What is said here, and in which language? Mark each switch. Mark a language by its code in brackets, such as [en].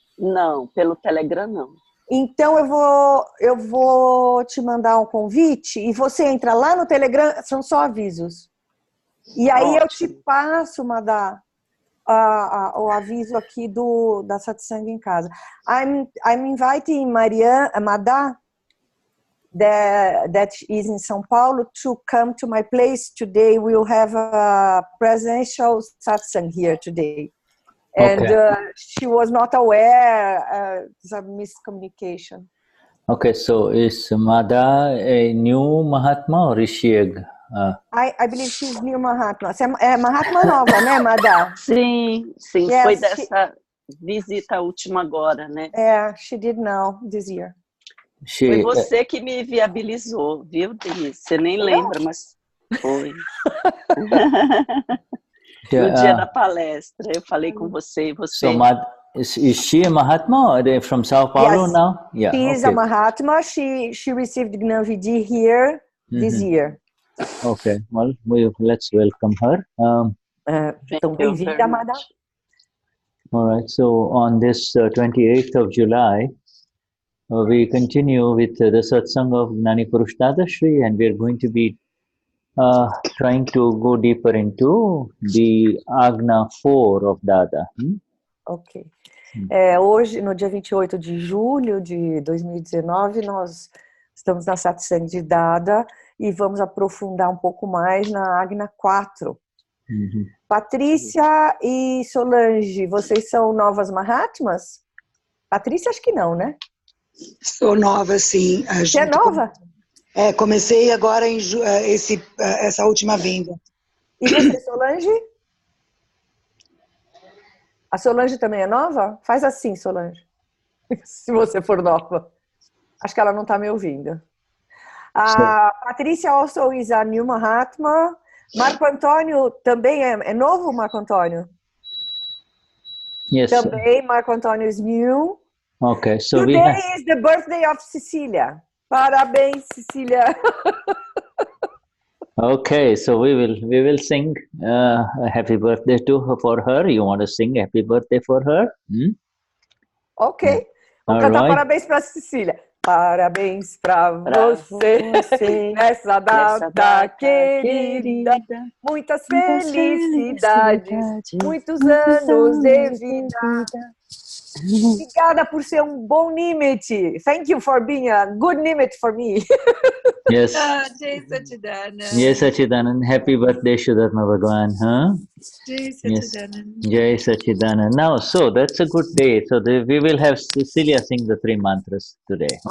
[pt] Não, pelo Telegram não. Então eu vou te mandar um convite e você entra lá no Telegram, são só avisos. E aí eu te passo, Madá, o aviso aqui da satsang em casa. [en] I'm inviting Madá, that is in Sao Paulo, to come to my place today. We'll have a presential satsang here today. And she was not aware of the miscommunication. Okay, so is Madá a new Mahatma or is she I believe she's new Mahatma. [pt] É Mahatma nova, né, Madá? Sim, sim. [en] Yes, [pt] foi dessa visita última agora, né? [en] She did now, this year. [pt] Foi você que me viabilizou, viu, Denize? Você nem lembra, mas foi. No dia da palestra, eu falei com você e [en] So, [pt] você... [en] is she a Mahatma or they from Sao Paulo Yes. now? Yeah. She is a Mahatma. She received Gnan Vidhi here this year. Okay. Well, let's welcome her. [pt] Então, bem-vinda, Amada. [en] All right. So on this 28th of July, we continue with the satsang of Gnani Purush Dadashri, and we're going to be trying to go deeper into the Agna 4 of Dada. Ok. [pt] Hoje, no dia 28 de julho de 2019, nós estamos na satsang de Dada e vamos aprofundar um pouco mais na Agna 4. Patrícia e Solange, vocês são novas Mahatmas? Patrícia, acho que não, né? Sou nova, sim. Você é nova? Comecei agora essa última vinda. E você, Solange? A Solange também é nova? Faz assim, Solange. Se você for nova. Acho que ela não está me ouvindo. [en] A Patrícia also is a new Mahatma. [pt] Marco Antônio também é novo, Marco Antônio? [en] Yes. [pt] Também, [en] Marco Antônio is new. Okay, so Today is the birthday of Cecilia. [pt] Parabéns, Cecilia. [en] Okay, so we will sing a happy birthday for her. You want to sing happy birthday for her? Ok. [pt] Vamos cantar parabéns para Cecília. Parabéns para você nessa data querida. Muitas felicidades, muitos anos de vida. Obrigada por ser bom Nimit. [en] Thank you for being a good Nimit for me. Yes. Jai Sachidanand. Yes, Sachidanand. Happy birthday, Vishuddhatma Bhagwan. Jai Sachidanand. Yes. Jai Sachidanand. Now, so that's a good day. So we will have Cecilia sing the 3 mantras today.